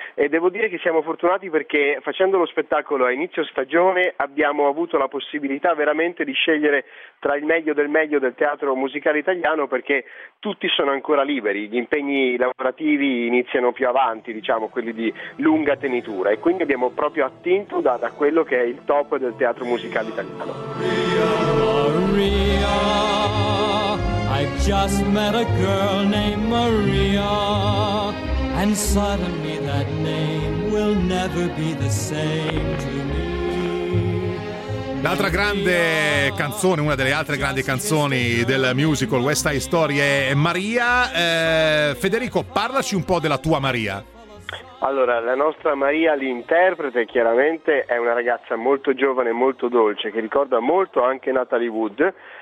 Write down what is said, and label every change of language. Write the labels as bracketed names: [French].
[Italian] E devo dire che siamo fortunati perché facendo lo spettacolo a inizio stagione abbiamo avuto la possibilità veramente di scegliere tra il meglio del meglio del teatro musicale italiano, perché tutti sono ancora liberi, gli impegni lavorativi iniziano più avanti, diciamo quelli di lunga tenitura, e quindi abbiamo proprio attinto da quello che è il top del teatro musicale italiano. [English] Maria, I've just met a girl named Maria, and suddenly that name will never be the same to me. [Italian] L'altra grande canzone, una delle altre grandi canzoni del musical West Side Story è Maria. Federico, parlaci un po' della tua Maria. Allora, la nostra Maria, l'interprete, chiaramente è una ragazza molto giovane, molto dolce, che ricorda molto anche Natalie Wood.